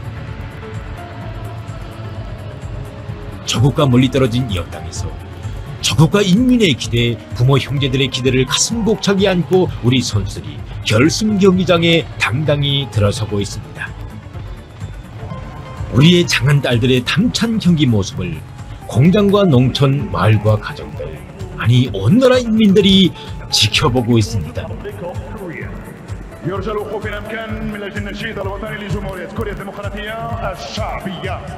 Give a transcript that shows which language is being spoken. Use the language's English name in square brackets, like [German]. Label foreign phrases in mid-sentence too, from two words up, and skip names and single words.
[Korean] 조국과 멀리 떨어진 이 땅에서 조국과 인민의 기대, 부모 형제들의 기대를 가슴 벅차게 안고 우리 선수들이 결승 경기장에 당당히 들어서고 있습니다. 우리의 장한 딸들의 담찬 경기 모습을 공장과 농촌, 마을과 가정들, 아니 온 나라 인민들이 지켜보고 있습니다. [Arabic] يرجى الوقوف إن أمكن من أجل النشيد الوطني لجمهورية كوريا الديمقراطية الشعبية.